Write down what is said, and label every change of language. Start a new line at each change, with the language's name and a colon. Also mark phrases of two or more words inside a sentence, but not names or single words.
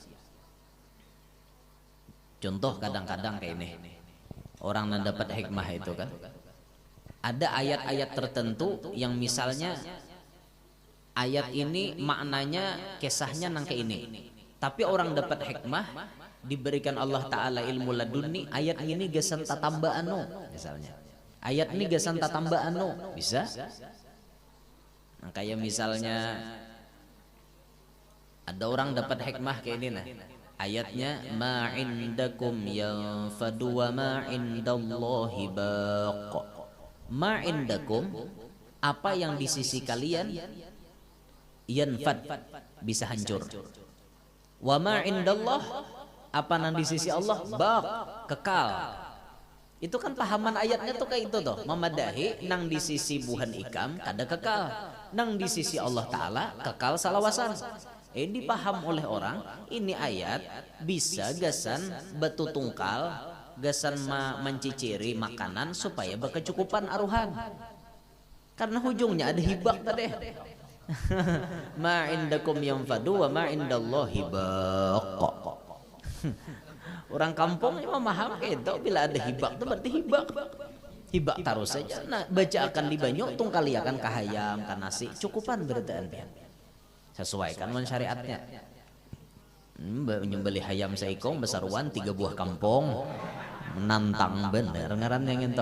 Banjar: Contoh kadang-kadang kayak ini, orang yang dapat hikmah itu kan ada ayat-ayat tertentu yang misalnya ayat ini maknanya kisahnya nang kayak ini, tapi orang dapat hikmah diberikan Allah Ta'ala ilmu laduni, ayat ini gesan tatamba anu misalnya, ayat ini gesan tatamba anu bisa. Nah, kayak misalnya ada orang dapat hikmah kayak ini nah, ayatnya
Arabic: ما عندكم ينفد وما عند الله باق. ما عندكم,
Indonesian: apa yang di sisi kalian yanfad, bisa hancur.
Arabic: وما عند الله,
Indonesian: apa yang di sisi Allah baq, kekal.
Banjar: Itu kan pahaman ayatnya tuh kayak itu tuh, memadahi nang di sisi buhan ikam kada kekal, nang di sisi Allah Ta'ala kekal salawasan. Ini dipaham oleh orang, ini ayat bisa gasan batu tungkal, gasan menciciri makanan supaya berkecukupan aruhan. Karena hujungnya ada hibak tadi.
Arabic: ما عندكم ينفد وما عند الله باق.
Banjar: Orang kampung memaham itu bila ada hibak itu berarti hibak. Hibak taruh saja. Nah, baca akan di banyu tungkali akan kahayam kan nasi cukupan berarti. Sesuaikan dengan syariatnya. Menyembelih hayam seikong besaruan 3 buah kampung, menantang bener ngaran yang itu.